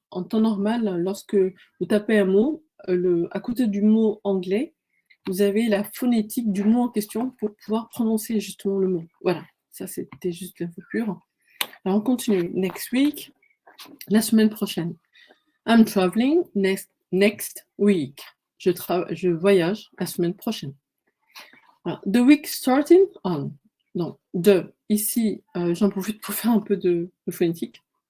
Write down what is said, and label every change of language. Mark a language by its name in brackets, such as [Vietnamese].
[French] En temps normal, lorsque vous tapez un mot, à côté du mot anglais, vous avez la phonétique du mot en question pour pouvoir prononcer justement le mot. Voilà, ça c'était juste l'info pure. Alors on continue. Next week, la semaine prochaine. [English] I'm traveling next week. [French] Je voyage la semaine prochaine. [English] Alors, the week starting on. [French] Donc, ici, j'en profite pour faire un peu de phonétique.